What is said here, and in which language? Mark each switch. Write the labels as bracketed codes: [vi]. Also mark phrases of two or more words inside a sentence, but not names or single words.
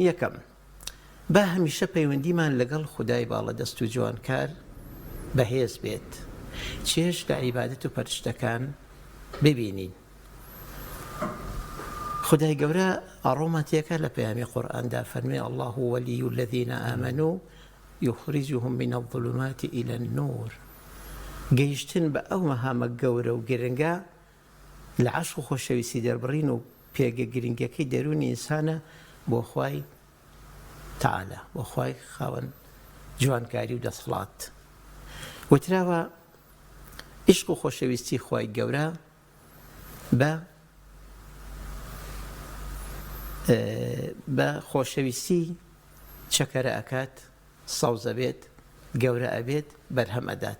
[ckb] یەکەم، با هەمیشە پەیوەندیمان لەگەڵ خودای باڵە دەست و جوانکار بەهێز بێت، چێش لە عیبادەت و پەرشتەکان ببینین. خدای گەورە ئەڕۆمان تێکە لە پەیامی قورئاندا فەرمێ [ar] الله وەلی الذین آمنوا یخرجهم من الظلمات إلى النور. [ckb] گەیشتن بە ئەو مەهامە گەورە و گرنگە لە عەشق و خۆشەویستی دەربڕین و پێگە گرنگەکەی دەرونی ئینسانە بۆ خوای تەعالا، بۆ خوای خاوەن جوانکاری و دەسەڵات. وتراوە عیشق و خۆشەویستی خوای گەورە بە خۆشەویستی چەکەرە ئەکات، سەوزە بێت، گەورە ئەبێت، بەرهەم ئەدات.